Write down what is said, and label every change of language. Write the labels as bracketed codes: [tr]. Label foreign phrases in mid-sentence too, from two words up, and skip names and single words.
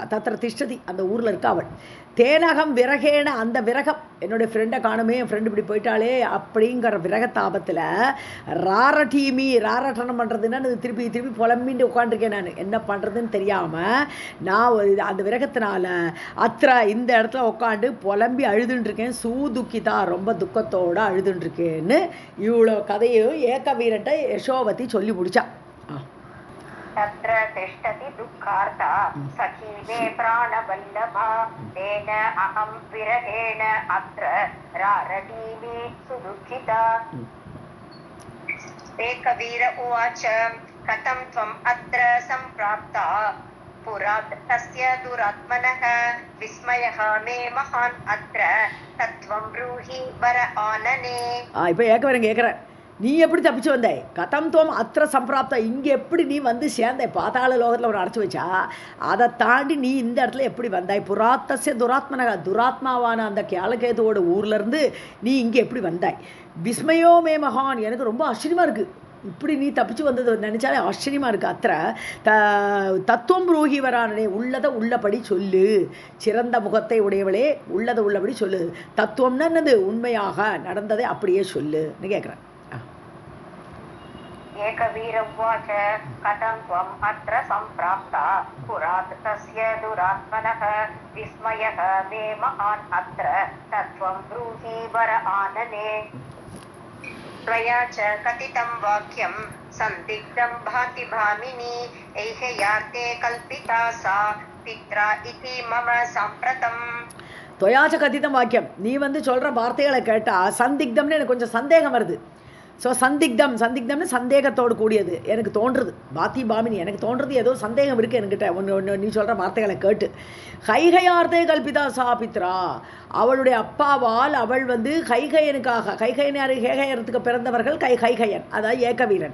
[sa] तत्र तिष्ठति, [ta] அந்த ஊரில் இருக்கா அவள். [sa] तेनाहं विरहेण, [ta] அந்த விரகம், என்னுடைய ஃப்ரெண்டை காணுமே, என் ஃப்ரெண்டு இப்படி போயிட்டாலே அப்படிங்கிற விரகத்தாபத்தில் ராரட்டனம் பண்ணுறதுன்னா திருப்பி புலம்பின்னு உட்காண்டிருக்கேன். நான் என்ன பண்ணுறதுன்னு தெரியாமல் நான் அந்த விரகத்தினால இந்த இடத்துல உட்காந்து புலம்பி அழுதுன்ட்ருக்கேன். சூதுக்கிதா, ரொம்ப துக்கத்தோடு அழுதுன்ட்ருக்கேன்னு இவ்வளோ கதையும் ஏகவீரன்ட்ட யசோவதி சொல்லி முடிச்சா. [sa] तत्र तिष्ठति दुःखार्ता सखी मे प्राणवल्लभा तेन अहं विरहेण अत्र रारटीमि सुदुःखिता. एकवीर उवाच कथं त्वम् अत्र सम्प्राप्ता पुरात् तस्य दुरात्मनः विस्मयः मे महान् अत्र तत्त्वं ब्रूहि वर आनने. [ta] இப்போ ஏகவீரன் கேட்குறேன், நீ எப்படி தப்பிச்சு வந்தாய்? [sa] कथं त्वम् अत्र सम्प्राप्ता, [ta] இங்கே எப்படி நீ வந்து சேர்ந்தாய்? பாதாள லோகத்தில் ஒரு அடைச்சி வச்சா, அதை தாண்டி நீ இந்த இடத்துல எப்படி வந்தாய்? [sa] पुरात्तस्य दुरात्मनः, [ta] துராத்மாவான அந்த கேலகேதுவோட ஊர்லேருந்து நீ இங்கே எப்படி வந்தாய்? [sa] विस्मयो मे महान्, [ta] எனக்கு ரொம்ப ஆச்சரியமாக இருக்குது. இப்படி நீ தப்பிச்சு வந்தது நினச்சாலே ஆச்சரியமாக இருக்குது. [sa] अत्र तत्त्वं ब्रूहि वरानने, [ta] உள்ளதை உள்ளபடி சொல்லு. சிறந்த முகத்தை உடையவளே, உள்ளதை உள்ளபடி சொல்லு. தத்துவம்னா என்னது? உண்மையாக நடந்ததை அப்படியே சொல்லுன்னு கேட்குறேன். [sa] एकवीर उवाच कथं त्वम् अत्र सम्प्राप्ता पुरात् तस्य दुरात्मनः विस्मयः मे महान् अत्र तत्त्वं ब्रूहि वर आनने. त्वया च कथितं वाक्यं सन्दिग्धं भाति भामिनी ऐह्यार्थे कल्पिता सा पित्रा इति मम साम्प्रतम्. त्वया च कथितं वाक्यं, [ta] நீ வந்து சொல்கிற வார்த்தைகளை கேட்டால் சந்திக்தம்னு எனக்கு கொஞ்சம் சந்தேகம் வருது. ஸோ சந்திக்தம்னு சந்தேகத்தோடு கூடியது. எனக்கு தோன்றுறது [sa] भाति भामिनी, [ta] எனக்கு தோன்றுறது ஏதோ சந்தேகம் இருக்குது என்கிட்ட ஒன்று நீ சொல்கிற வார்த்தைகளை கேட்டு. [sa] कैकयार्थे कल्पिता सापित्रा, [ta] அவளுடைய அப்பாவால் அவள் கைகையனுக்காக, கைகையன் யார், கேகையரத்துக்கு பிறந்தவர்கள் கைகையன், அதாவது ஏகவீரன்.